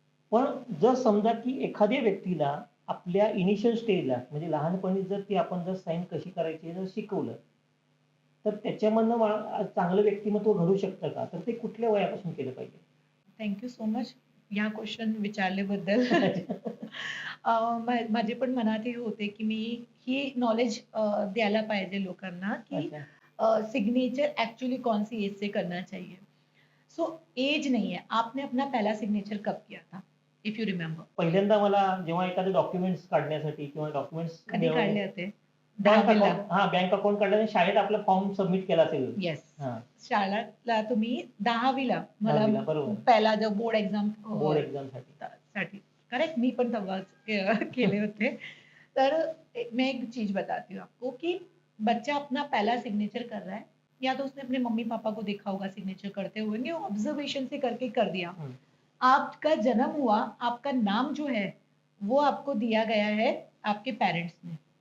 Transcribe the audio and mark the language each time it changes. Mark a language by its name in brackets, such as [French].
[Marathi] पण जर समजा की एखाद्या व्यक्तीला आपल्या इनिशियल स्टेजला म्हणजे लहानपणी जर ती आपण जर साइन कशी करायची हे जर शिकवलं, तर त्याच्यामधनं चांगलं व्यक्तिमत्व घडू शकतं का? तर ते कुठल्या वयापासून केलं पाहिजे? थँक यू सो मच या क्वेश्चन विचारल्याबद्दल. माझे पण मनात हे होते की मी ही नॉलेज द्यायला पाहिजे लोकांना की [Hindi] अच्छा. सिग्नेचर एक्चुअली कौन सी एज से करना चाहिए। सो एज नहीं है। आपने अपना पहला सिग्नेचर कब किया था, [English] If you remember? [Marathi] पहिल्यांदा मला जेव्हा एखादे डॉक्युमेंट्स काढण्यासाठी किंवा डॉक्युमेंट्स कधी काढले होते? बँक 10वीला? अकाउंट हां, बँक अकाउंट काढल्याने शाळेत आपला फॉर्म सबमिट केला असेल. येस. हां, शाळेतला तुम्ही 10वीला मला 10वीला बरोबर. पहिला जो बोर्ड एक्झाम बोर्ड एक्झामसाठी. साठी, करेक्ट, मी पण तेव्हाच केले होते। [Hindi] तर मैं एक चीज बताती हूँ आपको कि बच्चा अपना पहला सिग्नेचर कर रहा है, या तो उसने अपने मम्मी पापा को देखा होगा सिग्नेचर करते हुए, नहीं ऑब्जर्वेशन से करके कर दिया। हं. आपका जन्म हुआ, आपका नाम जो है वो आपको दिया गया है आपके पेरेंट्स ने,